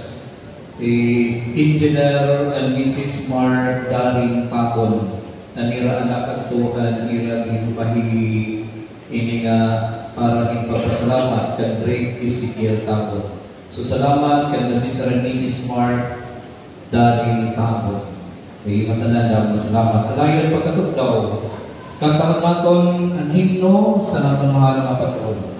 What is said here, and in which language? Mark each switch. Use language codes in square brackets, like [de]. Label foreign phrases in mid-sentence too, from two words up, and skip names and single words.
[hil] Engineer and Mrs. Mar Daring Papon na nira anak at tuhan nira gimpahi ini nga para ipapasalamat kan Drake Ezekiel Tapon. So salamat kan Mr. and Mrs. Mar Daring Papon. Ay matanan salamat. Alayon pagkatugdaw, kantahan naton ang himno sa naton mahal nga patron.